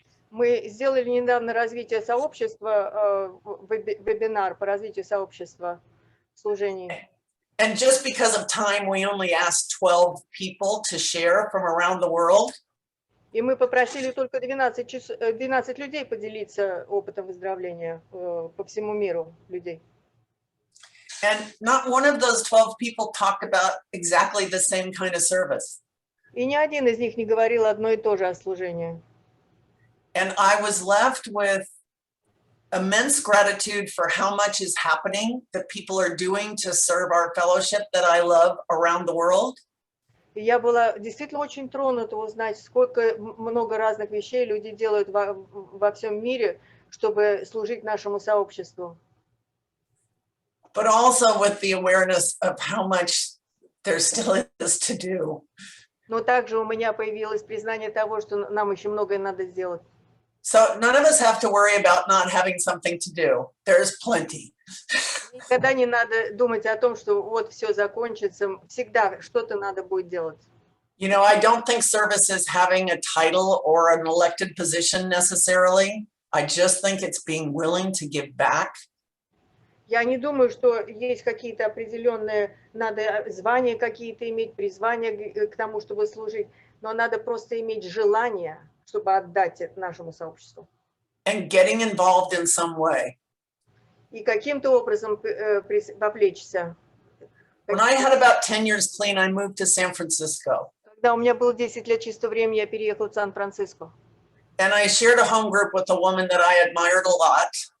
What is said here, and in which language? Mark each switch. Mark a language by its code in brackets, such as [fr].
[ru] Мы сделали недавно развитие сообщества, вебинар по развитию сообщества в служении. [en] And just because of time, we only asked 12 people to share from around the world. [ru] И мы попросили только 12 людей поделиться опытом выздоровления по всему миру людей. [en] And not one of those 12 people talked about exactly the same kind of service. [ru] И ни один из них не говорил одно и то же о служении. [en] And I was left with immense gratitude for how much is happening that people are doing to serve our fellowship that I love around the world. [ru] И я была действительно очень тронута узнать, сколько много разных вещей люди делают во всем мире, чтобы служить нашему сообществу. [en] But also with the awareness of how much there still is to do. [ru] Но также у меня появилось признание того, что нам еще многое надо сделать. [en] So none of us have to worry about not having something to do. There's plenty. [ru] Никогда не надо думать о том, что вот все закончится. Всегда что-то надо будет делать. [en] You know, I don't think service is having a title or an elected position necessarily. I just think it's being willing to give back. [ru] Я не думаю, что есть какие-то определенные, надо звания какие-то иметь, призвания к тому, чтобы служить, но надо просто иметь желание, чтобы отдать это нашему сообществу. [en] And getting involved in some way. [ru] И каким-то образом вовлечься. [en] When I had about 10 years clean, I moved to San Francisco. [ru] Когда у меня было 10 лет чистого времени, я переехала в Сан-Франциско. [en] And I shared a home group with a woman that I admired a lot.